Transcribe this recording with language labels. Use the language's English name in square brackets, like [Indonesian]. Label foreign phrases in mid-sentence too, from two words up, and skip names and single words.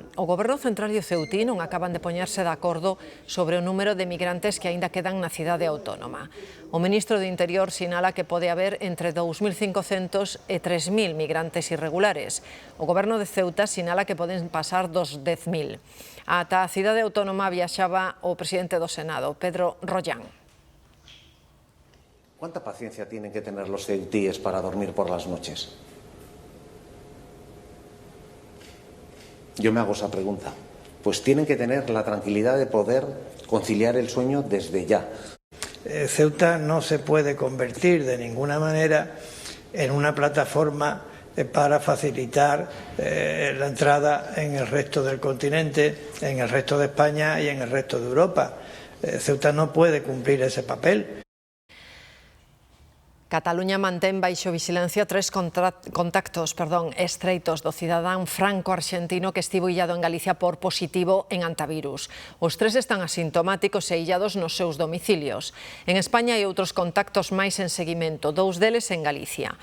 [Galician] O Goberno Central e o Ceutí non acaban de poñerse de acordo sobre o número de migrantes que aínda quedan na cidade autónoma. O ministro do Interior sinala que pode haber entre 2.500 e 3.000 migrantes irregulares. O Goberno de Ceuta sinala que poden pasar dos 10.000. Ata a cidade autónoma viaxaba o presidente do Senado, Pedro Rollán. [Spanish] ¿Cuánta paciencia tienen que tener los ceutíes para dormir por las noches? Yo me hago esa pregunta. Pues tienen que tener la tranquilidad de poder conciliar el sueño desde ya. Ceuta no se puede convertir de ninguna manera en una plataforma para facilitar la entrada en el resto del continente, en el resto de España y en el resto de Europa. Ceuta no puede cumplir ese papel. [Galician] Cataluña mantén baixo vixilancia 3 contactos estreitos do cidadán franco-arxentino que estivo illado en Galicia por positivo en antivirus. Os 3 están asintomáticos e illados nos seus domicilios. En España hai outros contactos máis en seguimento, 2 deles en Galicia.